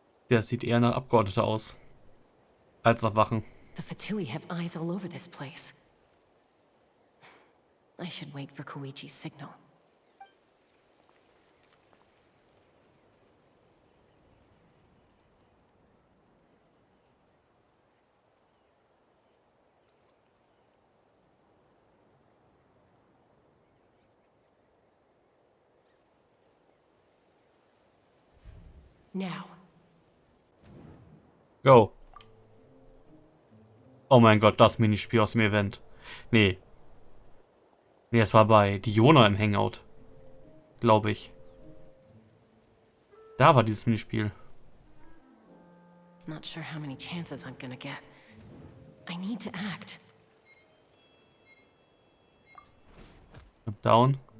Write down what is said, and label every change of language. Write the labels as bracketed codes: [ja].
[de] Der sieht eher nach Abgeordneter aus. Als nach Wachen. [en] The Fatui have eyes all over this place. I should wait for Koichi's signal. Now. Go. [de] Oh mein Gott, das Minispiel aus dem Event. Nee. Nee, es war bei Diona im Hangout. Glaube ich. Da war dieses Minispiel. [en] Not sure how many chances I'm gonna get. I need to act. Down.